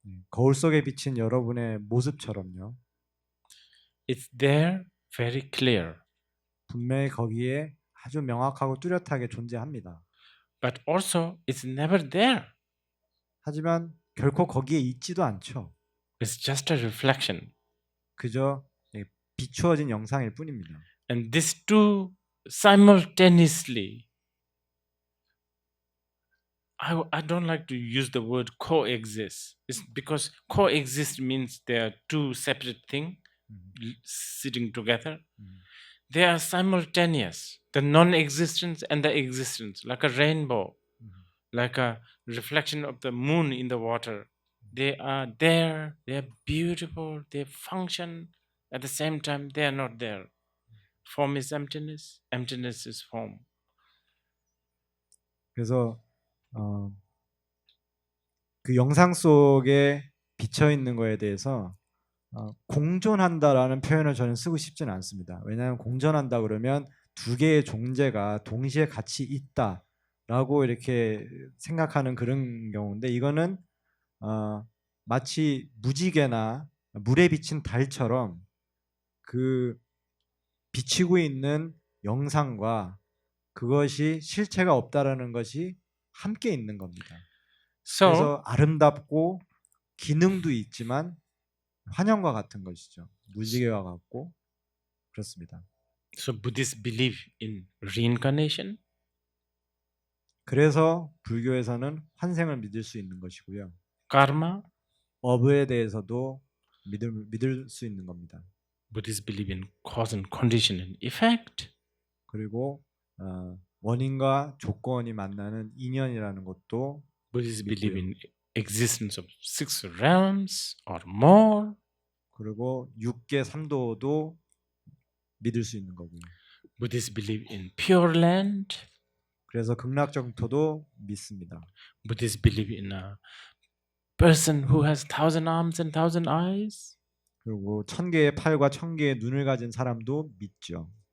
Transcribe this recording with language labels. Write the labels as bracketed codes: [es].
[ko] 거울 속에 비친 여러분의 모습처럼요. [en] It's there very clear. [ko] 분명히 거기에 아주 명확하고 뚜렷하게 존재합니다. [en] But also it's never there. [ko] 하지만 결코 거기에 있지도 않죠. [en] It's just a reflection. [ko] 그저 비추어진 영상일 뿐입니다. [en] And these two simultaneously I don't like to use the word coexist. It's because coexist means they are two separate things sitting together. They are simultaneous. The non-existence and the existence, like a rainbow, like a reflection of the moon in the water. They are there. They are beautiful. They function. At the same time, they are not there. Form is emptiness. Emptiness is form. [ko] 그래서 그 영상 속에 비쳐 있는 거에 대해서 공존한다라는 표현을 저는 쓰고 싶지는 않습니다. 왜냐하면 공존한다 그러면 두 개의 존재가 동시에 같이 있다라고 이렇게 생각하는 그런 경우인데 이거는 마치 무지개나 물에 비친 달처럼 그 비치고 있는 영상과 그것이 실체가 없다라는 것이 함께 있는 겁니다. 그래서 아름답고 기능도 있지만 환영과 같은 것이죠. 무지개와 같고 그렇습니다. [en] So Buddhists believe in reincarnation. [ko] 그래서 불교에서는 환생을 믿을 수 있는 것이고요. [en] Karma. [ko] 업에 대해서도 믿을 수 있는 겁니다. [en] Buddhists believe in cause and condition and effect. [ko] 그리고 원인과 조건이 만나는 인연이라는 것도 [en] Buddhists believe in existence of 6 realms or more. [ko] 그리고 6계 3도도 믿을 수 있는 거고요. [en] Buddhists believe in pure land. [ko] 그래서 극락정토도 믿습니다. [en] Buddhists believe in a person who has 1,000 arms and 1,000 eyes. [ko] 그리고 1000개의 팔과 1000개의 눈을 가진 사람도 믿죠.